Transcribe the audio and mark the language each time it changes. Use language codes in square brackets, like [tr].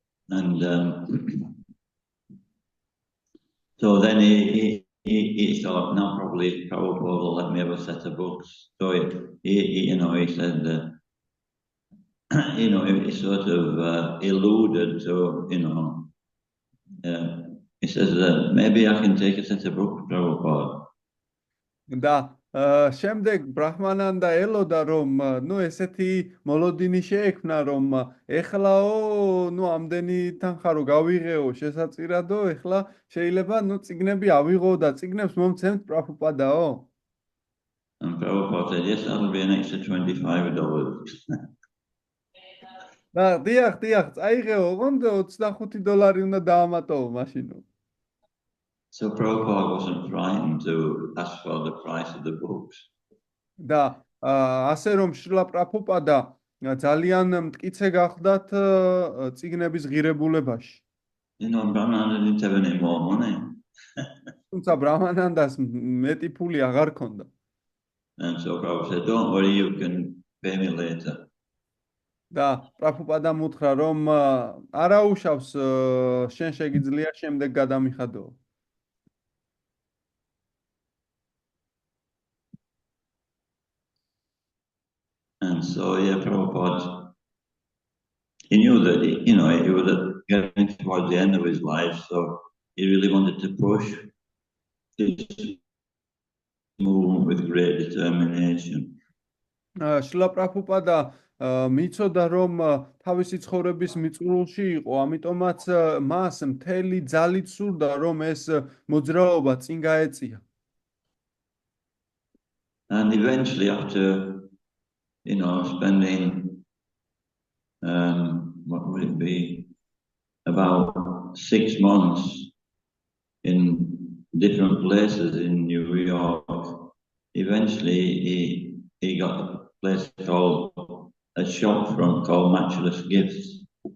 [en] And so then he thought, no, probably Prabhupada will let me have a set of books. So he said, he sort of alluded to, he says, maybe I can take a set of books, Prabhupada. [ka] და შემდეგ ბრაჰმანანდა ელოდა რომ ესეთი მოლოდინი შეექმნა რომ ეხლაო ამდენი თანხა რო გავიღეო შესაწირადო ეხლა შეიძლება წიგნები ავიღო და წიგნებს მომცემთ პრაბჰუპადაო. [en] And Prabhupada said, yes, that'll be an extra $25. [ka] და დიახ, წაიღეო, ოღონდ $25 უნდა დაამატო მაშინო. [en] So Prabhupada wasn't frightened to ask for the price of the books. [ka] და ასე რომ შრილა პრაბჰუპადა ძალიან მტკიცე გახდათ წიგნების ღირებულებაში. [en] Brahmananda didn't have any more money. [ka] თუმცა ბრაჰმანანდას მეტი ფული აღარ ქონდა. [en] And so Prabhupada said, don't worry, you can pay me later. [ka] და პრაბჰუპადამ უთხრა რომ არა უშავს შენ შეგიძლია შემდეგ გადამიხადო. [en] And so, Prabhupada, he knew that, he was getting towards the end of his life, so he really wanted to push this movement with great determination. [ka] შრილა პრაბჰუპადა მიცოდა რომ თავისი ცხოვრების მიწურულში იყო, ამიტომაც მას მთელი ძალით სურდა რომ ეს მოძრაობა წინ გაეწია. [en] And eventually, after spending, what would it be, about 6 months in different places in New York, eventually he got a place called, a shop front called Matchless Gifts.